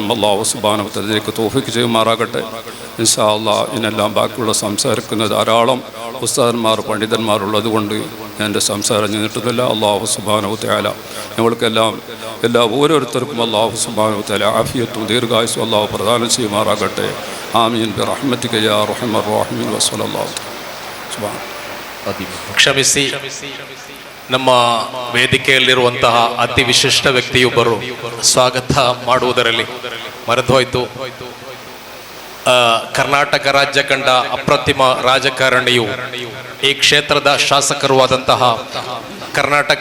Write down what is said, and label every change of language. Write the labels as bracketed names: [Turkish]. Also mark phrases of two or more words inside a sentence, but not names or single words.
[Arabic] الله سبحانه وتعالى [Malayalam] ഇതിലേക്ക് തൗഫീഖ് ചെയ്യുമാറാകട്ടെ. [Arabic] إن شاء الله [Malayalam] ഇതിനെല്ലാം ബാക്കിയുള്ള സംസാരിക്കുന്ന ധാരാളം ഉസ്താദന്മാർ പണ്ഡിതന്മാരുള്ളത് കൊണ്ട് എൻ്റെ സംസാരം നീട്ടുന്നില്ല. [Arabic] الله سبحانه وتعالى [Malayalam] ഞങ്ങൾക്കെല്ലാം ഓരോരുത്തർക്കും [Arabic] الله سبحانه وتعالى [Malayalam] ആഫിയത്തും ദീർഘായുസ്സും അല്ലാഹു പ്രദാനം ചെയ്യുമാറാകട്ടെ. [Arabic] آمين برحمتك يا أرحم الراحمين وصلى الله سبحان. [Kannada] ಕ್ಷಮಿಸಿ, ನಮ್ಮ ವೇದಿಕೆಯಲ್ಲಿರುವಂತಹ ಅತಿ ವಿಶಿಷ್ಟ ವ್ಯಕ್ತಿಯೊಬ್ಬರು ಸ್ವಾಗತ ಮಾಡುವುದರಲ್ಲಿ ಮರೆತು ಹೋಯಿತು. ಕರ್ನಾಟಕ ರಾಜ್ಯ ಕಂಡ ಅಪ್ರತಿಮ ರಾಜಕಾರಣಿಯು, ಈ ಕ್ಷೇತ್ರದ ಶಾಸಕರು ಆದಂತಹ, ಕರ್ನಾಟಕ